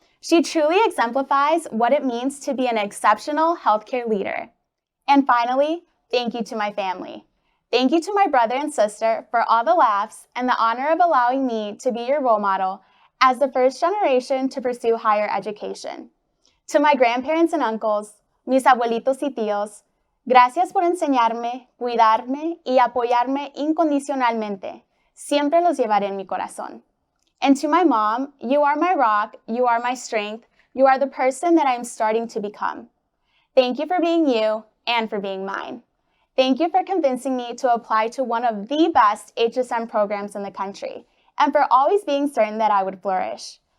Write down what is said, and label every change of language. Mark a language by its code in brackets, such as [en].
[en] She truly exemplifies what it means to be an exceptional healthcare leader. And finally, thank you to my family. Thank you to my brother and sister for all the laughs and the honor of allowing me to be your role model as the first generation to pursue higher education. To my grandparents and uncles, [es] mis abuelitos y tíos, gracias por enseñarme, cuidarme y apoyarme incondicionalmente. Siempre los llevaré en mi corazón. [en] And to my mom, you are my rock, you are my strength, you are the person that I am starting to become. Thank you for being you and for being mine. Thank you for convincing me to apply to one of the best HSM programs in the country, and for always being certain that I would flourish.